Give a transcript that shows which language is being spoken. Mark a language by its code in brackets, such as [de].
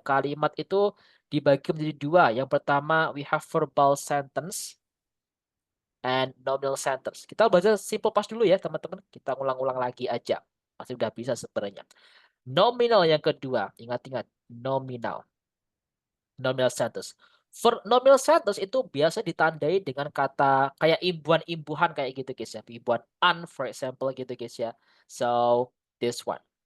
[id] Kalimat itu dibagi menjadi dua. Yang pertama [en] we have verbal sentence and nominal sentence. [id] Kita baca simple past dulu ya teman-teman. Kita ulang-ulang lagi aja. Pasti udah bisa sebenarnya. Nominal yang kedua. Ingat-ingat. Nominal. Nominal sentence. For nominal sentence itu biasa ditandai dengan kata kayak imbuhan-imbuhan kayak gitu guys ya. Imbuhan an [en] for example [id] gitu guys ya. [en] So this one.